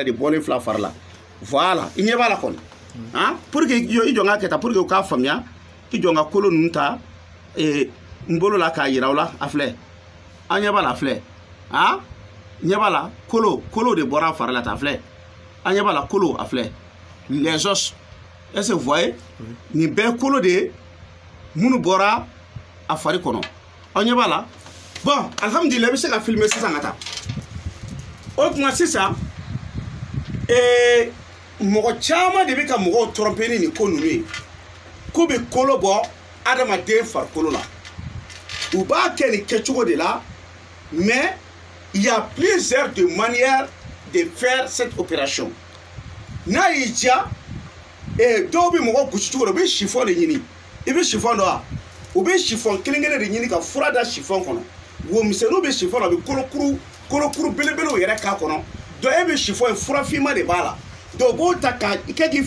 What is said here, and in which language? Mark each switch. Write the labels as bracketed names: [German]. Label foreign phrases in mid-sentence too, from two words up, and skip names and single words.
[Bambara] de bɔlen filɛ a fari la voilà i ɲɛ b'a la kɔni [French] pour que [Bambara] i jɔ n k'a kɛ tan [French] pour que [Bambara] u k'a faamuya i jɔ n ka kolo ninnu ta n bolo la k'a yira aw la a filɛ an ɲɛ b'a la filɛ ɲɛ b'a la kolo de bɔra a fari la ta filɛ an ɲɛ b'a la kolo a filɛ [French] les os est-ce que vous voyez [Bambara] nin bɛɛ kolo de ye minnu bɔra a fari kɔnɔ aw ɲɛ b'a la bon alhamdulilah i bɛ se ka filmer sisan ka taa o tuma sisan mɔgɔ caman de bɛ ka mɔgɔw tromper ni nin ko ninnu ye k'u bɛ kolo bɔ adamaden farikolo la u b'a kɛ nin kɛcogo de la [French] mais il y a plusieurs de manières de faire cette opération [Bambara] n'a y'i diya dɔw bɛ mɔgɔ gosi cogo la u bɛ chiffon de ɲini i bɛ chiffon dɔn wa u bɛ chiffon kelen kelen de ɲini ka fura da chiffon kɔnɔ womisɛnninw bɛ chiffon na u bɛ kolokuru belebelew yɛrɛ k'a kɔnɔ donc e bɛ chiffon ye fura finman de b'a la donc u b'o ta k'a kɛ k'i